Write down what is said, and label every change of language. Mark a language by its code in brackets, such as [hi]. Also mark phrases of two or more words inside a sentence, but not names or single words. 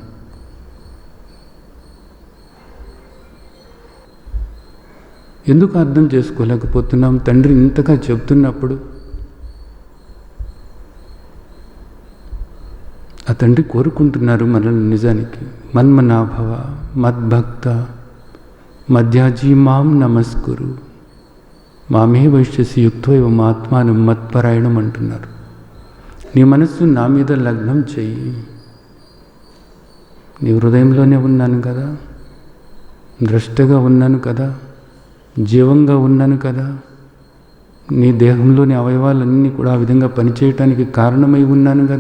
[te] ఎందుకు అర్థం చేసుకోలేకపోతున్నాం? తండ్రి ఇంతగా చెప్తున్నప్పుడు ఆ తండ్రి కోరుకుంటున్నారు మనల్ని నిజానికి, [sa] మన్మనాభవ మద్భక్త మధ్యాజీ మాం నమస్కురు మామే వైశ్యసి యుక్తైవ ఆత్మానం మత్పరాయణం [te] అంటున్నారు. నీ మనస్సు నా మీద లగ్నం చెయ్యి. నీ హృదయంలోనే ఉన్నాను కదా, ద్రష్టగా ఉన్నాను కదా, జీవంగా ఉన్నాను కదా, నీ దేహంలోని అవయవాలన్నీ కూడా ఆ విధంగా పనిచేయటానికి కారణమై ఉన్నాను కదా.